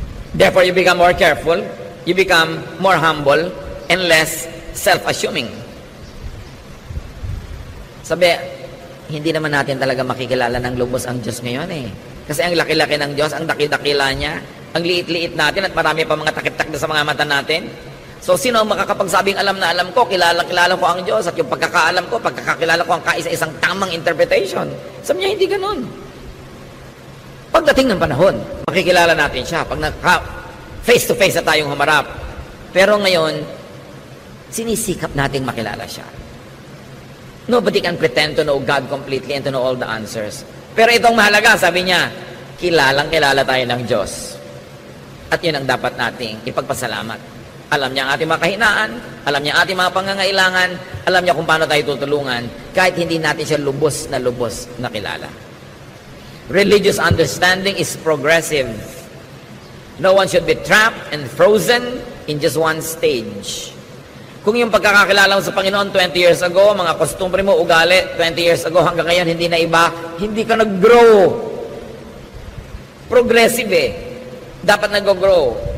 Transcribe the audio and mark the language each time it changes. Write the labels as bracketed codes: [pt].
[en] Therefore, you become more careful, you become more humble, and less self-assuming. [tl] Sabi, hindi naman natin talaga makikilala ng lubos ang Diyos ngayon eh. Kasi ang laki-laki ng Diyos, ang dakil-dakila niya, ang liit-liit natin at marami pa mga takip-takip sa mga mata natin. So, sino ang makakapagsabing alam na alam ko, kilala ko ang Diyos, at yung pagkakaalam ko, pagkakakilala ko ang kaisa-isang tamang interpretation. Sabi niya, hindi ganun. Pagdating ng panahon, makikilala natin siya. Pag face-to-face na tayong humarap. Pero ngayon, sinisikap nating makilala siya. [en] Nobody can pretend to know God completely and to know all the answers. [tl] Pero itong mahalaga, sabi niya, kilalang-kilala tayo ng Diyos. At yun ang dapat nating ipagpasalamat. Alam niya ang ating mga kahinaan, alam niya ang ating mga pangangailangan, alam niya kung paano tayo tutulungan, kahit hindi natin siya lubos na kilala. [en] Religious understanding is progressive. No one should be trapped and frozen in just one stage. [tl] Kung yung pagkakakilala mo sa Panginoon 20 years ago, mga kostumbre mo, ugali, 20 years ago hanggang ngayon, hindi na iba, hindi ka nag-grow. Progressive eh. Dapat nag-grow.